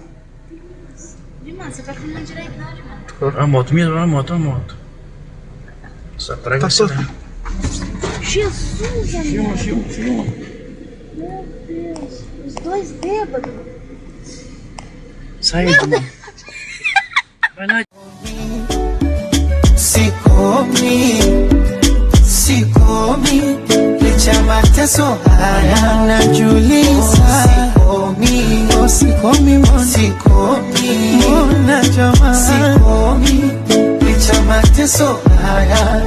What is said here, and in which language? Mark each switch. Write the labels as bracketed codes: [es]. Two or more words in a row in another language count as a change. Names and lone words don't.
[pt] Mano, você tá filmando direito, não, mano. A moto, a moto. Só atrás Tá você, né? Jesus, amigo. Filma. Meu Deus. Os dois bêbados. Sai, vai lá. [sw] Sikomi licha mateso haya najuliza. Sikomi mbona jamaa. Sikomi licha mateso haya